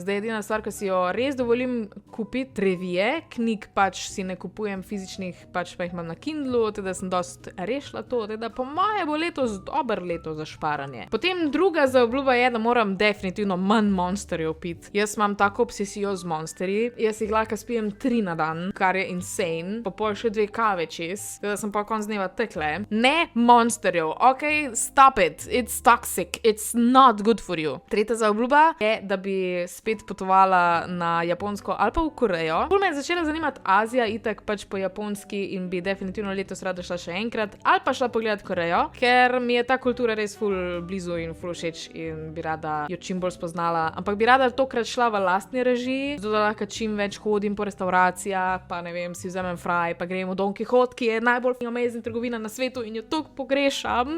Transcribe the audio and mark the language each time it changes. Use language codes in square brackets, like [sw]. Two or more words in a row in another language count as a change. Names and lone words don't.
[sl] Zdaj edina stvar, ki si jo res dovolim kupiti, revije, knjig pač si ne kupujem fizičnih, pač pa jih imam na Kindlu, teda sem dost rešila to, teda po moje bo letos dobro leto za šparanje. Potem druga zaobljuba je, da moram definitivno manj monsterjev piti. Jaz imam tako obsesijo z monsterji, jaz jih lahko spijem 3 na dan, kar je insane, pa pol še 2 kave čez, da sem pa konc dneva tekle. Ne monsterjev, [en] ok, stop it, it's toxic, it's not good for you. [sl] Tretja zaobljuba je, da bi spet potovala na Japonsko ali pa v Korejo. Bolj me je začela zanimati Azija, itak pač po japonski in bi definitivno letos rada šla še enkrat, ali pa šla pogledat Korejo, ker mi je ta kultura res ful blizu in ful všeč in bi rada jo čim bolj spoznala, ampak bi rada tokrat šla v lastni režiji, zato da lahko čim več hodim po restauracijah, pa ne vem, si vzamem fraj, pa grem v Don Quixote, ki je najbolj amazing trgovina na svetu in jo toliko pogrešam.